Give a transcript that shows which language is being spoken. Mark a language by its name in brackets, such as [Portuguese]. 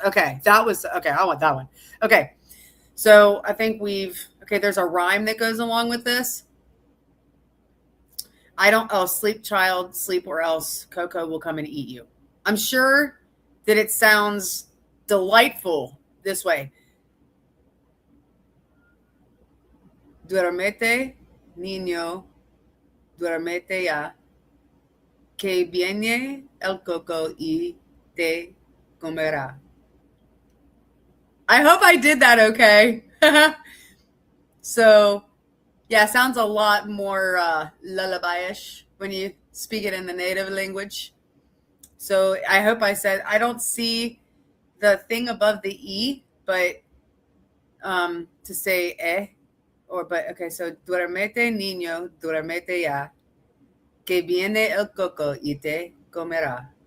[English] Okay, I want that one. Okay, so I think there's a rhyme that goes along with this. Sleep child, sleep or else Coco will come and eat you. I'm sure that it sounds delightful this way. [Spanish] Duermete, niño, duermete ya, que viene el coco y te comerá. [English] I hope I did that okay. So, yeah, sounds a lot more lullaby-ish when you speak it in the native language. So I hope I said, I don't see the thing above the E, but to say okay, so [Spanish] duermete niño, duermete ya, que viene el coco y te comerá.